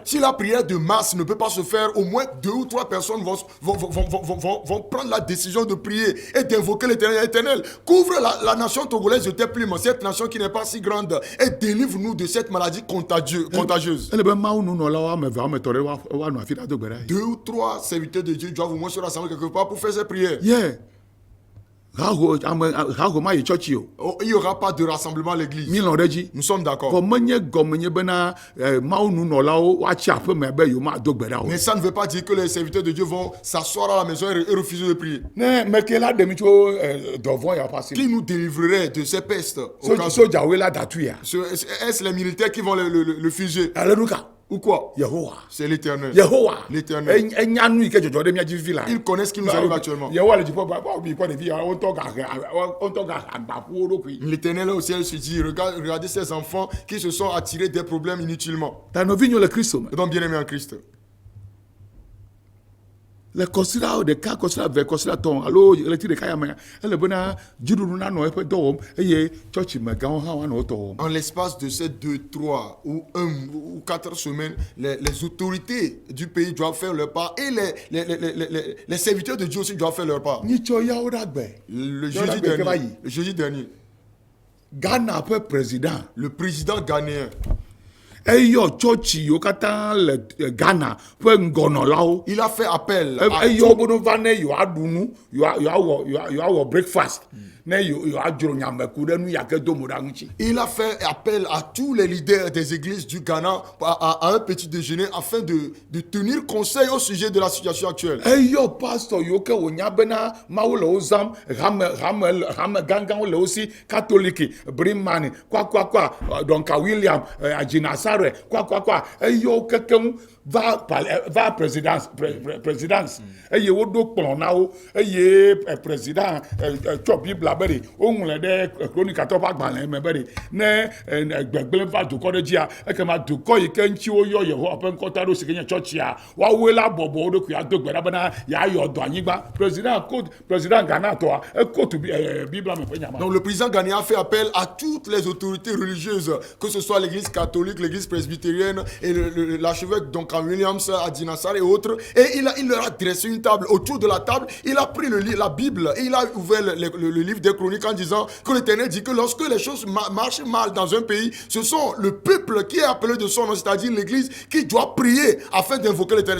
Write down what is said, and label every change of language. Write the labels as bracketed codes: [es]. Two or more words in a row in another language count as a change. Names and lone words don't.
[fr] Si la prière de masse ne peut pas se faire, au moins 2 ou 3 personnes vont prendre la décision de prier et d'invoquer l'Éternel. L'Éternel, couvre la nation togolaise de tes plumes, cette nation qui n'est pas si grande, et délivre-nous de cette maladie contagieuse. [ee] ele be Mawu nunɔlawo ame ve ame etɔ̃ ɖe woanɔ afi ɖa do gbe ɖa. [fr] 2 ou 3 serviteurs de Dieu doivent au moins se rassembler quelque part pour faire ces prières. [ee] ye haho ma yi tsɔtsi o [fr] Oh, il n'y aura pas de rassemblement à l'église. [ee] mi lɔ̃ ɖe dzi. [fr] Nous sommes d'accord. [ee] Ko menye gɔmenye bena Mawu nunɔlawo woatsi aƒe me be yewo mado gbe ɖa o. [fr] Mais ça ne veut pas dire que les serviteurs de Dieu vont s'asseoir à la maison et refuser de prier. [ee] Ne meke la ɖe mi tso dɔvɔ̃ ya ƒe asi [fr] Qui [ee] me. [fr] nous délivrerait de ces pestes au cas où? [ee] Sojawoe la datu ya. [fr] Est-ce les militaires qui vont le fuser? [ee] Ale nu ka [fr] Ou quoi? [ee] Yehowa [fr] C'est l'Éternel. [ee] Yehowa [fr] L'Éternel. [ee] enya nu yi ke dzɔdzɔ ɖe mia dzi fifi la. [fr] Ils connaissent ce qui nous arrive actuellement. [ee] Yehowa le dziƒo ba bi kɔ ɖevi ya wotɔ ga agbaƒuwo ɖokui. [fr] L'Éternel au ciel se dit, regardez ces enfants qui se sont attirés des problèmes inutilement. [ee] Ta nɔvi nyo le Kristo me. [fr] Et donc, bien-aimés en Christ, [ee] le kɔsira ɖeka kɔsira ve kɔsira tɔn alo ɣleti ɖeka ya me ele bena dziɖuɖu nanɔ eƒe dɔ wɔm eye tsɔtsi me gãwo hã woanɔ wotɔ wɔm. [fr] en l'espace de ces 2, 3 ou 1 ou 4 semaines, les autorités du pays doivent faire leur part et les serviteurs de Dieu aussi doivent faire leur part. [ee] nyitsɔ yawo ɖa gbe. [fr] Le [ee] Yɔna [fr] jeudi [ee] gbe ke va [fr] dernier, [ee] yi. [fr] le jeudi dernier, [ee] Ghana ƒe président [fr] le président ghanéen, [ee] eyɔ tsɔtsi yiwo katã le Ghana ƒe ŋgɔnɔlawo. [fr] il a fait appel à [ee] eyɔ wo be va ne yewoaɖu nu yewoawɔ breakfast ne yewoadzro nyameku ɖe nu yake do mo ɖa ŋuti. [fr] Il a fait appel à tous les leaders des églises du Ghana à un petit déjeuner afin de tenir conseil au sujet de la situation actuelle. [ee] eyɔ pastor yiwo ke wonya bena Mawu le wo zam hame gãgãwo le wo si katoliki Brimani kwakwa Donka William Ajina Sare kwakwa eyɔ kekeŋ va présidence eye wo do kplɔn na wo eye président tsɔ bible be de wo ŋlɔ ɖe kronikatɔ ƒe agbalẽ me be de ne gbegblẽ va dukɔ ɖe dzia ekema dukɔ yi ke ŋuti woyɔ yehowa ƒe ŋkɔta ɖo si ke nye tsɔtsia woawoe la bɔbɔ wo ɖokui ado gbe ɖa bena yeayɔ dɔ anyigba président Ghana tɔa ekotu bible me ƒe nyama. [fr] Donc le président ghanéen a fait appel à toutes les autorités religieuses, que ce soit l'église catholique, l'église presbytérienne et l'archevêque Duncan Williams à Dinassar et autres, et il leur a dressé une table. Autour de la table, il a pris la Bible et il a ouvert le livre des chroniques en disant que l'Éternel dit que lorsque les choses marchent mal dans un pays, ce sont le peuple qui est appelé de son nom, c'est-à-dire l'église, qui doit prier afin d'invoquer l'Éternel.